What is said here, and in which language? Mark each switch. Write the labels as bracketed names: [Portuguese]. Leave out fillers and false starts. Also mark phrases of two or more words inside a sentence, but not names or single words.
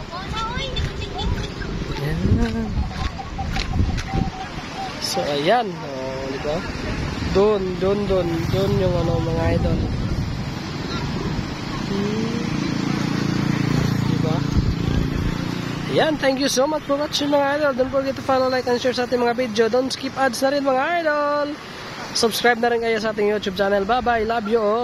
[Filipino] Ayan. So, ayan. O, diba? Dun yung ano mga idol. Diba? Ayan, [English] thank you so much for watching [Filipino] mga idol. [English] Don't forget to follow, like, and share [Filipino] sa ating mga video. [English] Don't skip ads [Filipino] na rin mga idol. Subscribe na rin kayo sa ating YouTube channel. [English] Bye-bye. Love you all.